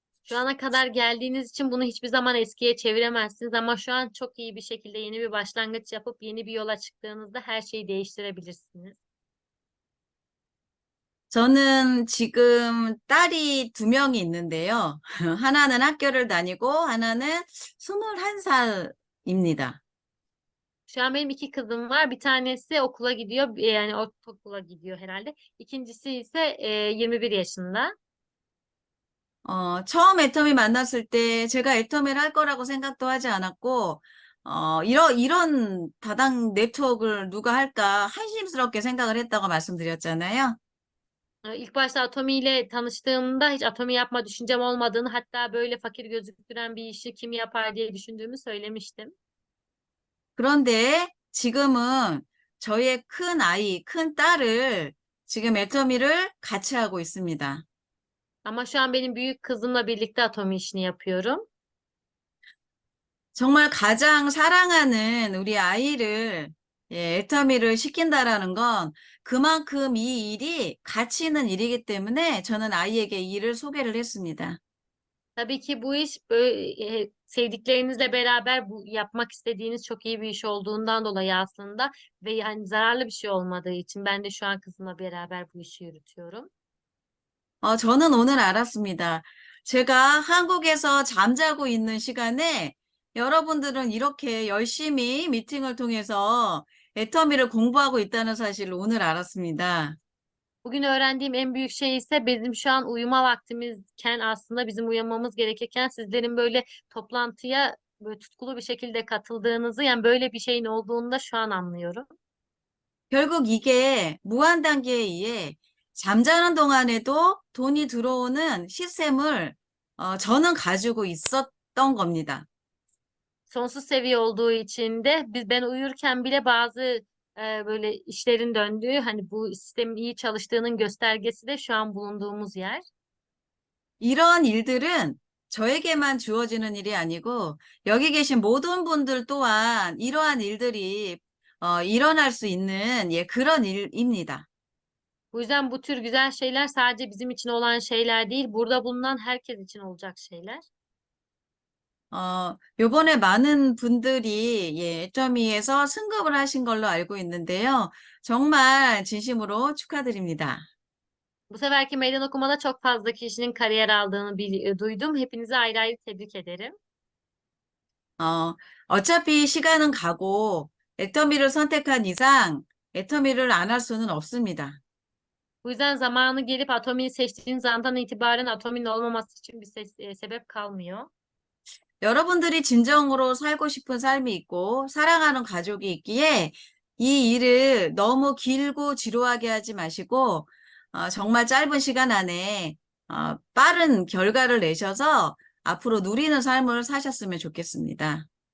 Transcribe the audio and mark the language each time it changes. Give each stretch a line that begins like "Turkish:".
Turkish: Şu ana kadar geldiğiniz için bunu hiçbir zaman eskiye çeviremezsiniz ama şu an çok iyi bir şekilde yeni bir başlangıç yapıp yeni bir yola çıktığınızda her şeyi değiştirebilirsiniz.
Korean: 저는 지금 딸이 두 명이 있는데요. 하나는 학교를 다니고 하나는 21살입니다.
Turkish: Şu an benim iki kızım var. Bir tanesi okula gidiyor, yani ortaokula gidiyor herhalde. İkincisi ise 21 yaşında.
Korean: 처음 애터미 만났을 때 제가 애터미를 할 거라고 생각도 하지 않았고, 이런 다당 네트워크를 누가 할까 한심스럽게 생각을 했다고 말씀드렸잖아요.
Turkish: İlk başta Atomi ile tanıştığımda hiç Atomi yapma düşüncem olmadığını, hatta böyle fakir gözüktüren bir işi kim yapar diye düşündüğümü söylemiştim.
Korean: 그런데 지금은 저의 큰 아이, 큰 딸을 지금 애터미를 같이 하고 있습니다.
Turkish: Ama şu an benim büyük kızımla birlikte Atomi işini yapıyorum.
Korean: 정말 가장 사랑하는 우리 아이를 애터미를 시킨다라는 건 그만큼 이 일이 가치 있는 일이기 때문에 저는 아이에게 이 일을 소개를 했습니다.
Turkish: Tabii ki bu iş böyle, sevdiklerinizle beraber bu yapmak istediğiniz çok iyi bir iş olduğundan dolayı aslında ve yani zararlı bir şey olmadığı için ben de şu an kızımla beraber bu işi yürütüyorum.
Korean: 저는 오늘 알았습니다. 제가 한국에서 잠자고 있는 시간에 여러분들은 이렇게 열심히 미팅을 통해서 애터미를 공부하고 있다는 사실을 오늘 알았습니다.
Turkish: Bugün öğrendiğim en büyük şey ise bizim şu an uyuma vaktimizken aslında bizim uyumamız gerekirken sizlerin böyle toplantıya böyle tutkulu bir şekilde katıldığınızı, yani böyle bir şeyin olduğunu da şu an anlıyorum.
Korean: 결국 이게 무한 단계에 의해 잠자는 동안에도 돈이 들어오는 시스템을 저는 가지고 있었던 겁니다.
Turkish: Sonsuz seviye olduğu için de ben uyurken bile bazı böyle işlerin döndüğü, hani bu sistemin iyi çalıştığının göstergesi de şu an bulunduğumuz yer.
Korean: 이러한 일들은 저에게만 주어지는 일이 아니고 여기 계신 모든 분들 또한 이러한 일들이 일어날 수 있는 그런 일입니다.
Turkish: Bu yüzden bu tür güzel şeyler sadece bizim için olan şeyler değil, burada bulunan herkes için olacak şeyler.
Korean: 요번에 많은 분들이 애터미에서 승급을 하신 걸로 알고 있는데요. 정말 진심으로 축하드립니다.
Turkish: Bu seferki meydan okumada çok fazla kişinin kariyer aldığını duydum. Hepinizi ayrı ayrı tebrik ederim.
Korean: 어차피 시간은 가고 애터미를 선택한 이상 애터미를 안 할 수는 없습니다.
Turkish: Bu yüzden zamanı gelip Atomi'yi seçtiğiniz andan itibaren Atomi'nin olmaması için bir sebep kalmıyor.
Korean: 여러분들이 진정으로 살고 싶은 삶이 있고 사랑하는 가족이 있기에 이 일을 너무 길고 지루하게 하지 마시고 정말 짧은 시간 안에 빠른 결과를 내셔서 앞으로 누리는 삶을 사셨으면 좋겠습니다.